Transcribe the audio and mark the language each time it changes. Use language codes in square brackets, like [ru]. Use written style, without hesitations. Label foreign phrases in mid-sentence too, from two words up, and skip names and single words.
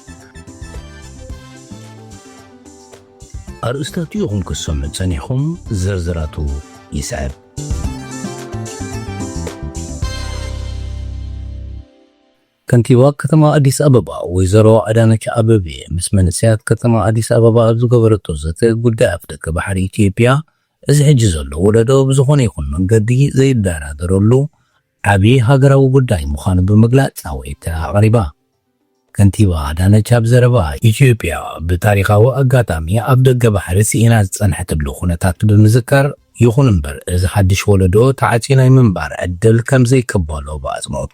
[ti] ኣርእስታት ኢኹም ክሰምዑ ጸኒሕኹም ዝርዝራቱ ይስዕብ። ከንቲባ ከተማ አዲስ አበባ ወይዘሮ አዳነች አቤቤ ምስ መንስያት ከተማ አዲስ አበባ ዝገበረቶ ዘተ ጉዳይ ኣፍ ደገ ባሕሪ ኢትዮጵያ እዚ ሕጂ ዘሎ ወለዶ ብዝኾነ ይኹን መንገዲ ዘይደራደረሉ ዓብዪ ሃገራዊ ጉዳይ ምዃኑ ብምግላጽ ናወይታ ኣቕሪባ። ከንቲባ አዳነች ኣብ ዘረባ ኢትዮጵያ ብታሪኻዊ ኣጋጣሚ ኣብ ደገ ባሕሪ ሲኢና ዝጸንሐትሉ ኩነታት ብምዝካር ይኹን እምበር እዚ ሓድሽ ወለዶ ተዓጺ ናይ ምንባር ዕድል ከም ዘይከበሎ ብኣጽንኦት